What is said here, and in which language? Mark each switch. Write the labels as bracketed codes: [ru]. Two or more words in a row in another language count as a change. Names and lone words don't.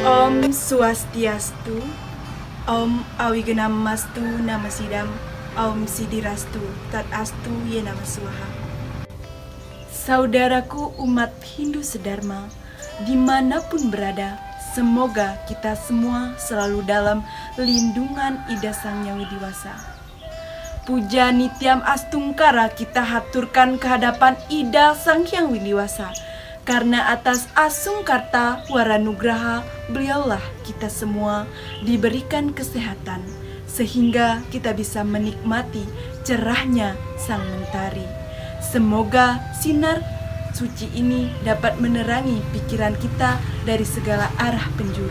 [sa] Om Swastiastu, Om Awigenamastu Namasidam, Om Sidirastu, Tatastu Yenama Swaha. [id] Saudaraku umat Hindu sedharma, dimanapun berada, semoga kita semua selalu dalam lindungan Ida Sang Hyang Widiwasa. [sa] Puja Nityam Astungkara [id] kita haturkan kehadapan Ida Sang Hyang Widiwasa. Karena atas [sa] Asungkarta Waranugraha, [id] beliaulah kita semua diberikan kesehatan, sehingga kita bisa menikmati cerahnya Sang Mentari. Semoga sinar suci ini dapat menerangi pikiran kita dari segala arah penjuru.